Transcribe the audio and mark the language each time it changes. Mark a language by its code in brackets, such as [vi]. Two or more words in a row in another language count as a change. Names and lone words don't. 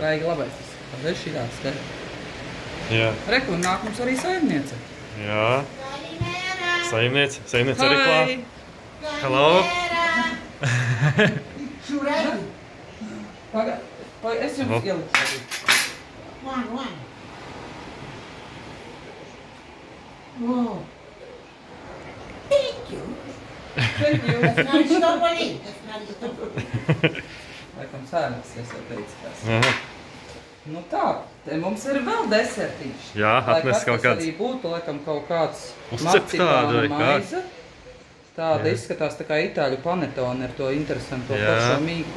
[lv] Vajag labais tas. Tad ir šitāds te. Jā. Reku, un nāk mums arī saimniece. Jā. Saimniece arī klāt. Hello. Pagaid, es jums ielikšu. [en] One. Whoa. Thank you. That's not strawberry. [lv] Laikam sēnes, es jau teicu tās. Nu tā, te mums ir vēl desertīši. Jā, atnes kaut kāds. Lai arī būtu, laikam, kaut kāds marcipāna maize. Tāda izskatās tā kā itāļu panetone ar to interesanto pašo mīklu.